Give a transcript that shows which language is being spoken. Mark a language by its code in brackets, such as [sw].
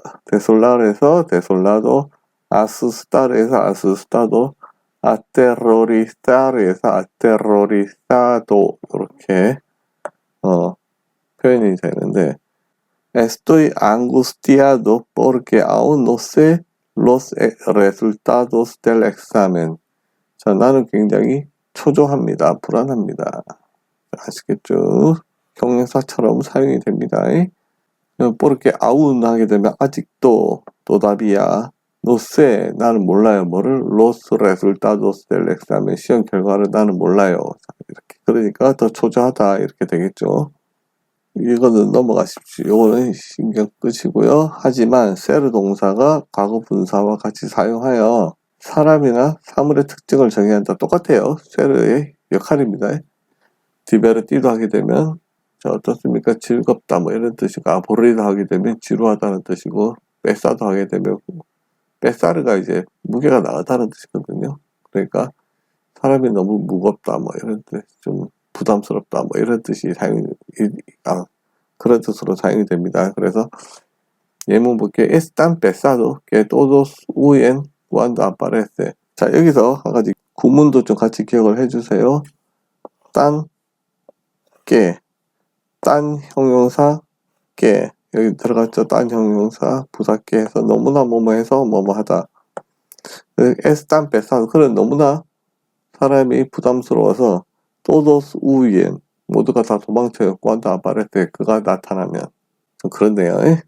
[es] desolar에서 desolado, asustar에서 asustado, aterrorizar에서 aterrorizado [ko] 이렇게 표현이 되는데 [es] estoy angustiado porque aún no sé los resultados del examen. [ko] 자, 나는 굉장히 초조합니다. 불안합니다. 아시겠죠? 형용사처럼 사용이 됩니다. [es] porque aún [ko] 하게 되면 아직도 [es] todavía no sé [ko] 나는 몰라요. 뭐를 [es] los resultados del examen [ko] 시험 결과를 나는 몰라요. 이렇게 그러니까 더 초조하다 이렇게 되겠죠. 이거는 넘어가십시오. 이거는 신경 끄시고요. 하지만 세르 동사가 과거 분사와 같이 사용하여 사람이나 사물의 특징을 정의한다. 똑같아요. 세르의 역할입니다. 디베르티도 하게 되면 자 어떻습니까? 즐겁다 뭐 이런 뜻이고 아보리도 하게 되면 지루하다는 뜻이고 빼싸도 하게 되면 빼싸르가 이제 무게가 나가다는 뜻이거든요. 그러니까 사람이 너무 무겁다 뭐 이런 뜻, 좀 부담스럽다 뭐 이런 뜻이 그런 뜻으로 사용이 됩니다. 그래서 예문 볼게요. [es] Están pesado que todos huyen cuando aparece. [ko] 자, 여기서 한 가지 구문도 좀 같이 기억을 해주세요. 딴 형용사 깨 여기 들어갔죠. 딴 형용사 부사깨 해서 너무나 뭐뭐해서 뭐뭐하다. [es] Están pesado [ko] 그런 너무나 사람이 부담스러워서 [es] todos huyen [ko] 모두가 다 도망쳐요. [es] cuando aparece [ko] 그가 나타나면 좀 그런데요.